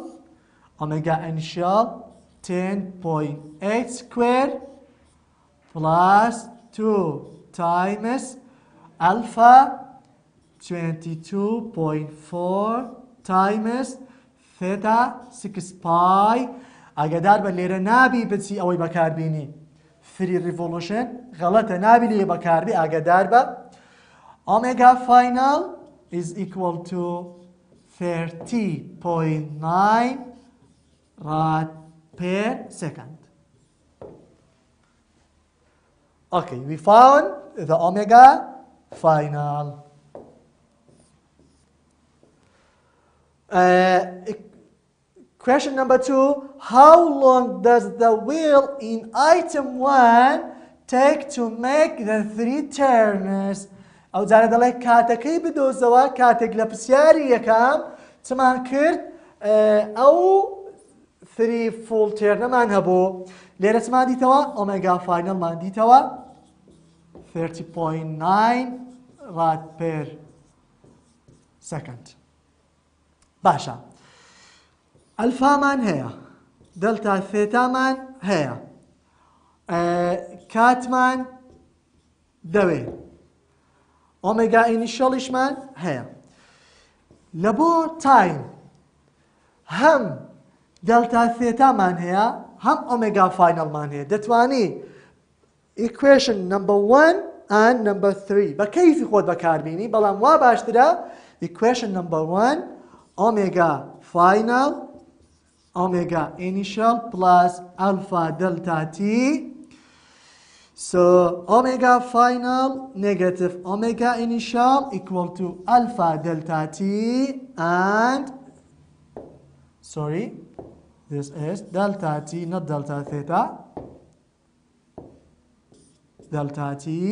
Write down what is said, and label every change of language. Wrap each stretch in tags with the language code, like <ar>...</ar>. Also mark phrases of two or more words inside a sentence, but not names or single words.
<en>Omega initial 10.8 square plus 2 times alpha 22.4 times theta 6 pi.</en> <ckb>ئاگاداربە لێرە نابی بچی ئەوەی بەکاربینی 3 revolution غەڵەتە نابی لێ بەکاربی ئاگاداربە.</ckb> <en>Omega final is equal to 30.9 rad per second. Okay, we found the omega final. Question number 2, how long does the wheel in item 1 take to make the 3 turns?</en> <ckb>ئەو جارە دەڵێ کاتەکەی بدۆزەوە کاتێک لە پرسیاری یەکەم چمان کرد ئەو 3</ckb> <en>full turn-</en> <ckb>مان هەبوو. لێرە چمان دیتەوە ئۆمێگا فاینەڵمان دیتەوە 30.9</ckb> <en>rad per second.</en> <ckb>باشە. ئەلفامان هەیە، دەلتا ثێتامان هەیە، کاتمان دەوێ، ئۆمێگا ئینیشەڵیشمان هەیە. لە بۆ تایم هەم دەلتا ثێتامان هەیە، هەم ئۆمێگا فاینەڵمان هەیە. دەتوانی</ckb> <en>equation number 1 and number 3</en> <ckb>بە کەیفی خۆت بەکاربینی، بەڵام وا باشترە</ckb> <en>equation number 1</en> <ckb>ئۆمێگا فاینەڵ</ckb> <en>omega initial plus alpha delta t. So omega final negative omega initial equal to alpha delta t, and sorry, this is delta t, not delta theta, delta t.</en>